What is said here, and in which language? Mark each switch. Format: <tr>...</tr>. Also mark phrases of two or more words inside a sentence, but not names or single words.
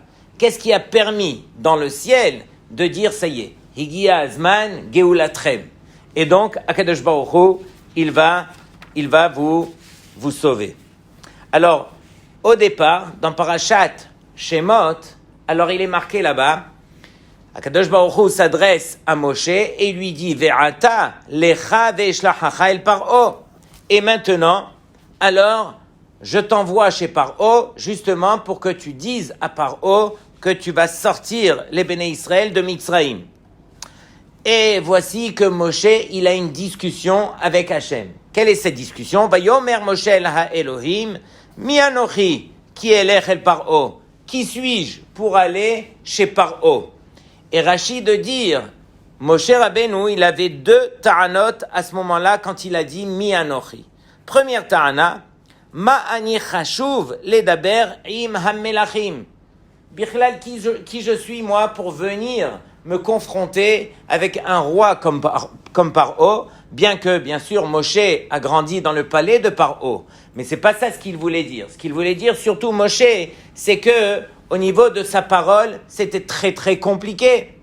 <fr>Qu'est-ce qui a permis dans le ciel de dire, ça y est,</fr> <he>הגיע הזמן, גאולה טרם.</he> <fr>Et donc,</fr> <he>הקדוש ברוך הוא,</he> <fr>il va vous sauver. Alors, au départ, dans Parashat Shemot, alors il est marqué là-bas,</fr> <he>הקדוש ברוך הוא</he> <fr>s'adresse à Moshe et lui dit</fr> <he>ועתה לכה ואשלחך אל פרעה.</he> <fr>Et maintenant, alors, je t'envoie chez Paro justement pour que tu dises à Paro que tu vas sortir les Béné Israël de Mitzraïm. Et voici que Moshe, il a une discussion avec Hachem. Quelle est cette discussion?</fr> <he>ויאמר משה אל האלהים מי אנכי כי אלך אל פרעה.</he> <fr>Qui suis-je pour aller chez Paro? Et Rashi de dire, Moshe Rabbeinu, il avait deux ta'anot à ce moment-là quand il a dit</fr> <he>מי אנכי. Première טענה, מה אני חשוב לדבר עם המלכים. Bichlal,</he> <fr>qui je suis moi pour venir me confronter avec un roi comme Paro, bien que, bien sûr, Moshe a grandi dans le palais de Paro. Mais c'est pas ça ce qu'il voulait dire. Ce qu'il voulait dire, surtout Moshe, c'est que, au niveau de sa parole, c'était très très compliqué.</fr>